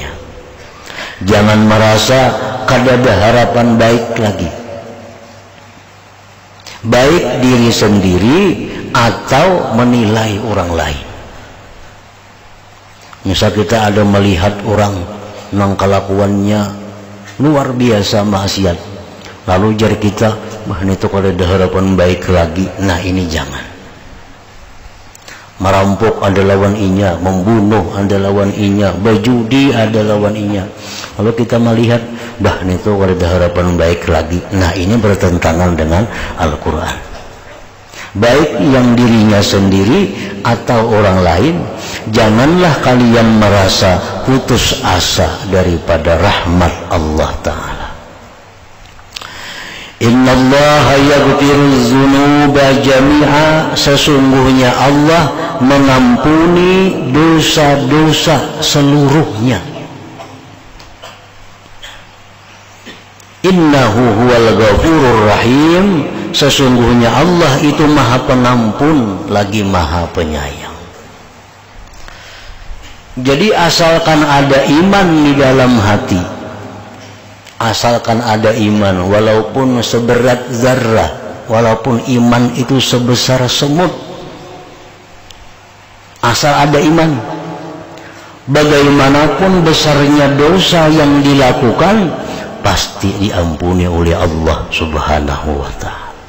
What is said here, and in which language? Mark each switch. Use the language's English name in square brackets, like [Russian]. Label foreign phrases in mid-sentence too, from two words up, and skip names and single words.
[Banjar] Jangan merasa kada ada harapan baik lagi, baik diri sendiri atau menilai orang lain. Misal kita ada melihat orang nang kelakuannya luar biasa maksiat, lalu jari kita, wah ini tuh kalau ada harapan baik lagi. Nah, ini jangan. Merampok ada lawan inya, membunuh ada lawan inya, berjudi ada lawan inya. Kalau kita melihat, dah ini tuh kalau ada harapan baik lagi. [Indonesian] Nah, ini bertentangan dengan Al-Quran. Baik yang dirinya sendiri atau orang lain, janganlah kalian merasa putus asa daripada rahmat Allah Ta'ala. [Arabic] Innallaha yaghfiru dzunuba jami'a, [Indonesian] sesungguhnya Allah mengampuni dosa-dosa seluruhnya. [Arabic] Innahu huwal ghafurur rahim, [Indonesian] sesungguhnya Allah itu maha pengampun lagi maha penyayang. Jadi asalkan ada iman di dalam hati, asalkan ada iman walaupun seberat zarrah, walaupun iman itu sebesar semut, asal ada iman, bagaimanapun besarnya dosa yang dilakukan pasti diampuni oleh Allah [Arabic] Subhanahu wa ta'ala.